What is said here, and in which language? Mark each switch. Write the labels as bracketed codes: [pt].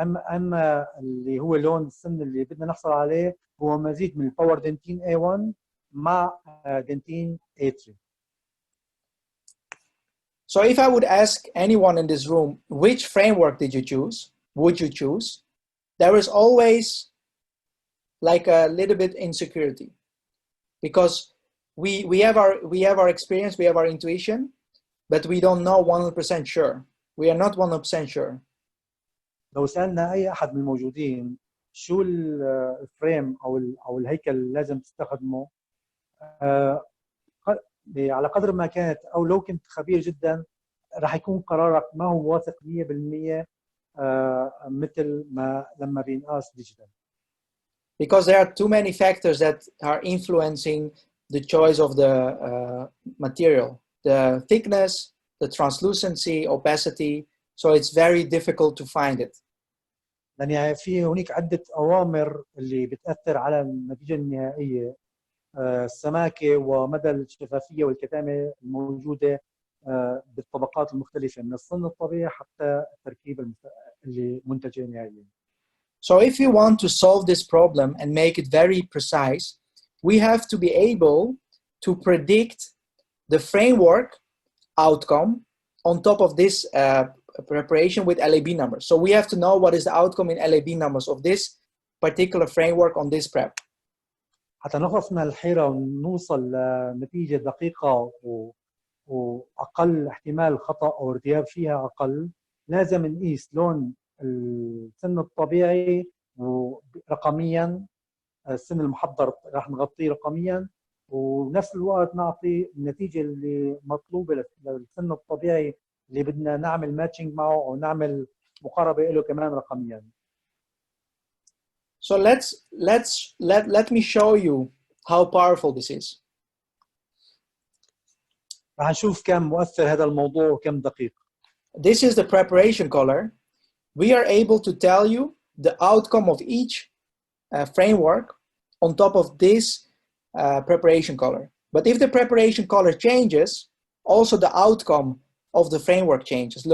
[ar] اما اللي هو لون السن اللي بدنا نحصل عليه هو مزيج من الباور دنتين A1 مع دنتين A3. [en] So if I would ask anyone in this room, which framework did you choose? Would you choose? There is always like a little bit insecurity, because we have our experience, we have our intuition, but we don't know 100% sure. We are not 100% sure. [ar] لو سألنا أي أحد من الموجودين شو الفريم أو الهيكل اللي لازم تستخدمه، على قدر ما كانت أو لو كنت خبير جدا راح يكون قرارك ما هو واثق 100% مثل ما لما بينقاس ديجيتال. [en] Because there are too many factors that are influencing the choice of the material, the thickness, the translucency, opacity. So it's very difficult to find it. [ar] لأن في هناك عدة أوامر اللي بتأثر على النتيجة النهائية، السماكة ومدى الشفافية والكتامة الموجودة بالطبقات المختلفة من الصن الطبيعي حتى التركيب اللي منتجه نهائيا. [en] So if we want to solve this problem and make it very precise, we have to be able to predict the framework outcome on top of this preparation with LAB numbers. So we have to know what is the outcome in LAB numbers of this particular framework on this prep. [ar] حتى نخلص من الحيرة ونوصل لنتيجة دقيقة وأقل احتمال خطأ أو ارتياب فيها أقل، لازم نقيس لون السن الطبيعي رقميا، السن المحضر راح نغطيه رقميا، وبنفس الوقت نعطي النتيجة اللي مطلوبة للسن الطبيعي اللي بدنا نعمل ماتشنج معه أو نعمل مقاربة له كمان رقميا. [en] So let me show you how powerful this is. [ar] راح نشوف كم مؤثر هذا الموضوع وكم دقيق. [en] This is the preparation color. We are able to tell you the outcome of each framework on top of this preparation color. But if the preparation color changes, also the outcome of the framework changes.